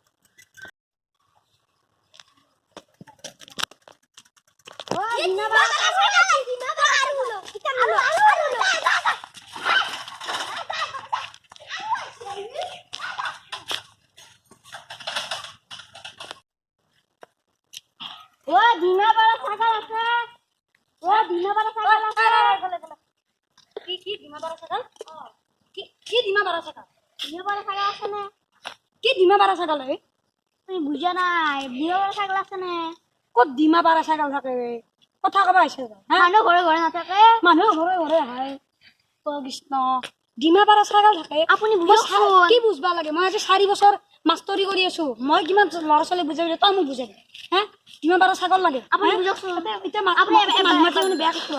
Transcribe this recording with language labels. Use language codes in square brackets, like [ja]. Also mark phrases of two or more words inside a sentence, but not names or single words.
[bn] ও ডিমা পাড়া ছাগল ডিমা পাড়া আরুলো আরুলো ও ডিমা পাড়া ছাগল আছে ও ডিমা পাড়া ছাগল আছে কি ডিমা বারা ছাগল কি ডিমা বারা ছাগল ডিমা পাড়া ছাগল আছে না কি ডিমা বারা ছাগল রে তুমি বুঝা নাই ডিমা পাড়া ছাগল আছে না কত ডিমা বারা ছাগল থাকে কথা কবা আইছে হ্যাঁ [as] মানুহ ঘৰে ঘৰে নাথাকে মানুহ ঘৰে ঘৰে হয় ও কৃষ্ণ ডিমা বারা ছাগল থাকে আপুনি বুজকচোন [bn] কি বুঝবা লাগে [as] মই আজি 4 বছৰ মাষ্টৰি কৰি আছো মই কিমান লৰা ছোৱালী বুজাই তই মোক বুজাই হ্যাঁ ডিমা বারা ছাগল লাগে আপুনি বুজকচোন এতিয়া আপুনি মানুহ মাতি মানে বেয়া কথা